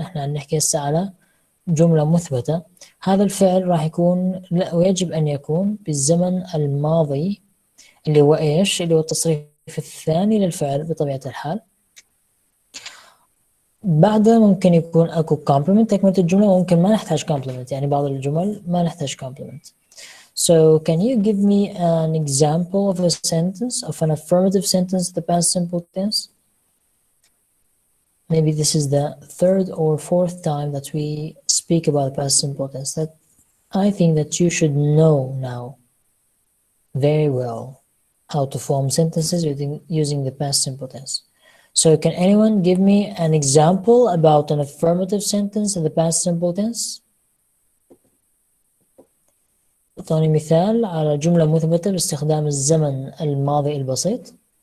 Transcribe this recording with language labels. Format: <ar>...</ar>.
<ar>احنا عم نحكي هسه على جملة مثبتة. هذا الفعل راح يكون ويجب أن يكون بالزمن الماضي اللي هو إيش؟ اللي هو التصريف الثاني للفعل بطبيعة الحال. بعدها ممكن يكون أكو complement تكملة الجملة، وممكن ما نحتاج complement، يعني بعض الجمل ما نحتاج complement.</ar> <en>So can you give me an example of a sentence, of an affirmative sentence, the past simple tense? Maybe this is the third or fourth time that we speak about past simple tense, that I think that you should know now very well how to form sentences using the past simple tense. So can anyone give me an example about an affirmative sentence in the past simple tense?</en> <ar>أعطوني مثال على جملة مثبتة باستخدام الزمن الماضي البسيط.</ar>